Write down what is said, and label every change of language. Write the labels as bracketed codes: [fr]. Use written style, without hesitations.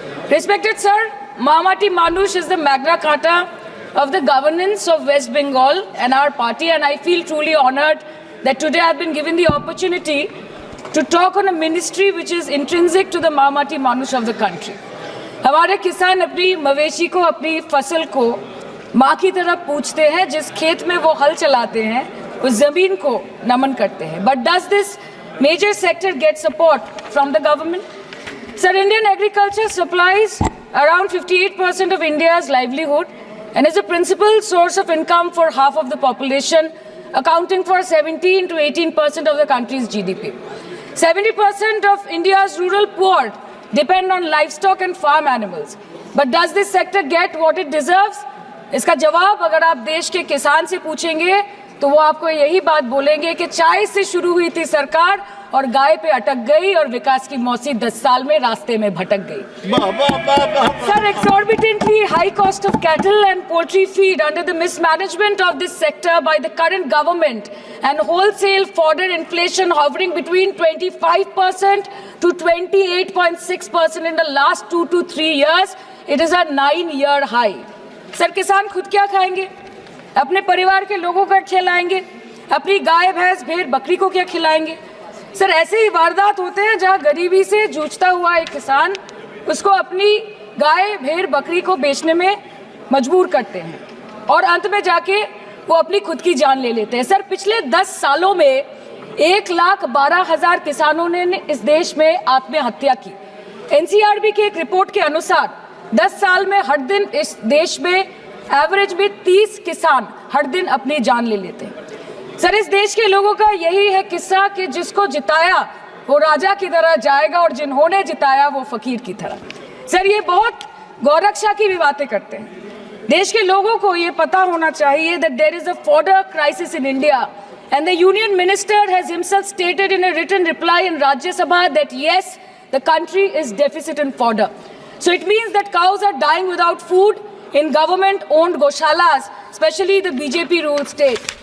[en] Respected sir, Mahamati Manush is the Magna Carta of the governance of West Bengal and our party, and I feel truly honored that today I have been given the opportunity to talk on a ministry which is intrinsic to the Mahamati Manush of the country. [hi] हमारे किसान अपनी मवेशी को, अपनी फसल को माँ की तरह पूछते हैं, जिस खेत में वो हल चलाते हैं उस जमीन को नमन करते हैं। [en] But does this major sector get support from the government? Sir, Indian agriculture supplies around 58% of India's livelihood and is a principal source of income for half of the population accounting for 17 to 18% of the country's GDP. 70% of India's rural poor depend on livestock and farm animals. But does this sector get what it deserves? [hi] इसका जवाब अगर आप देश के किसान से पूछेंगे तो वो आपको यही बात बोलेंगे कि चाय से शुरू हुई थी सरकार और गाय पे अटक गई और विकास की मौसी 10 साल में रास्ते में भटक गई. [en] Sir, exorbitantly high cost of cattle and poultry feed under the mismanagement of this sector by the current government and wholesale fodder inflation hovering between 25% to 28.6% in the last 2 to 3 years, it is a 9-year high. [hi] Sir, किसान खुद क्या खाएंगे? अपने परिवार के लोगों को खिलाएंगे? अपनी गाय भैंस भेड़ बकरी को क्या खिलाएंगे? सर, ऐसे ही वारदात होते हैं जहां गरीबी से जूझता हुआ एक किसान उसको अपनी गाय भेड़ बकरी को बेचने में मजबूर करते हैं और अंत में जाके वो अपनी खुद की जान ले लेते हैं. सर, पिछले 10 सालों में 1,12,000 किसानों ने इस देश में आत्महत्या की. NCRB की एक रिपोर्ट के अनुसार 10 साल में हर दिन इस देश में एवरेज में 30 किसान हर दिन अपनी जान ले लेते हैं. सर, इस देश के लोगों का यही है किस्सा कि जिसको जिताया वो राजा की तरह जाएगा और जिन्होंने जिताया वो फकीर की तरह. सर, ये बहुत गौरक्षा की भी बातें करते हैं. देश के लोगों को ये पता होना चाहिए [en] that there is a fodder crisis in India and the union minister has himself stated in a written reply in Rajya Sabha that yes, the country is deficit in fodder. So it means that cows are dying without food in government-owned goshalas, especially the BJP-ruled state.